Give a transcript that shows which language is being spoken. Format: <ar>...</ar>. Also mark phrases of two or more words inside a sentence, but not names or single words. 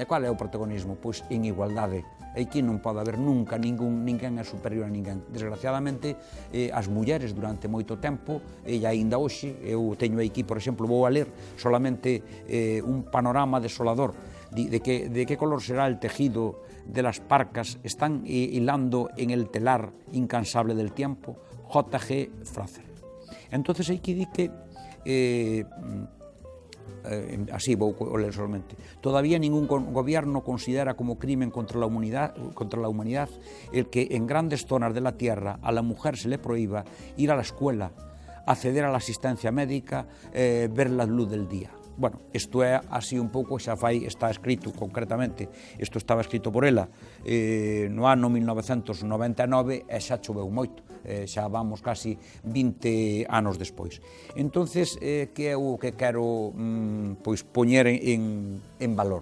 <gl>Qual é o protagonismo? Pois en igualdade. Aquí non pode haber nunca ninguén é superior a ninguén. Desgraciadamente, as mulleres durante moito tempo, e aínda hoxe, eu teño aquí, por exemplo, vou a ler solamente un panorama desolador</gl> <es>de que color será el tejido de las parcas, están hilando en el telar incansable del tiempo,</es> <gl>J.G. Frazer. Entonces hai que di que así vou ler solamente.</gl> <es>Todavía ningún gobierno considera como crimen contra la humanidad el que en grandes zonas de la tierra a la mujer se le prohíba ir a la escuela, acceder a la asistencia médica, ver la luz del día. Bueno,</es> <gl>isto é así un pouco, xa está escrito concretamente, isto estaba escrito por ela no ano 1999 e xa choveu moito, xa vamos casi 20 anos despois. Entonces, que é o que quero pois poñer en valor?</gl>